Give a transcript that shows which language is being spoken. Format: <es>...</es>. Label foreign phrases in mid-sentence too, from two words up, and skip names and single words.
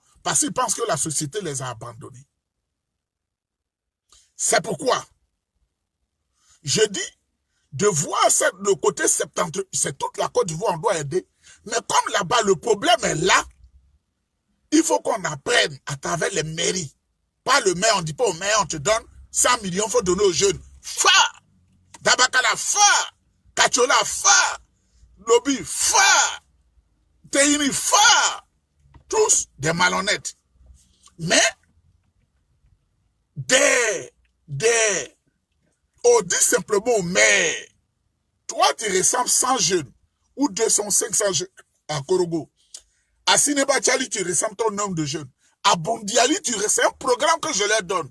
<fr>Parce qu'ils pensent que la société les a abandonnés. C'est pourquoi je dis de voir le côté septentrion, c'est toute la Côte d'Ivoire, on doit aider. Mais comme là-bas, le problème est là, il faut qu'on apprenne à travers les mairies. Pas le maire, on ne dit pas au maire, on te donne 100 millions, il faut donner aux jeunes. Fa! Dabakala, fa! Kachola, fa! Lobby, fa! Teini, fa! Tous des malhonnêtes. Mais, on dit simplement au maire, toi tu ressembles 100 jeunes, ou 200, 500 jeunes à Korogo. À Sinebachali, tu ressembles ton nombre de jeunes. À Bondiali, c'est un programme que je leur donne.</fr>